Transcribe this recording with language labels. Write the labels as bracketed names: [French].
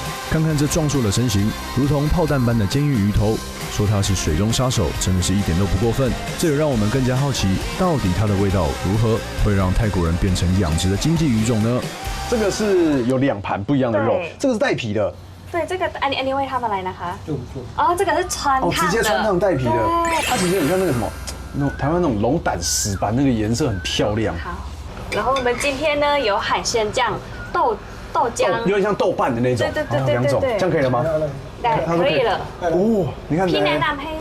[Chinese] 看看这壮硕的身形，如同炮弹般的监狱鱼头，说它是水中杀手，真的是一点都不过分。这也让我们更加好奇，到底它的味道如何，会让泰国人变成养殖的经济鱼种呢？这个是有2盘不一样的肉，这个是带皮的。对，这个 [Thai] อันนี้ไว้ทำอะไรนะคะ？ [Chinese] 哦，这个是穿烫的。直接穿烫带皮的。它其实很像那个什么，那种台湾那种龙胆石斑，那个颜色很漂亮。好，然后我们今天呢有海鲜酱、豆浆，有点像豆瓣的那种。对 2种，这样可以了吗？对，可以了。哦，你看， [Thai] พี่แนะนำให้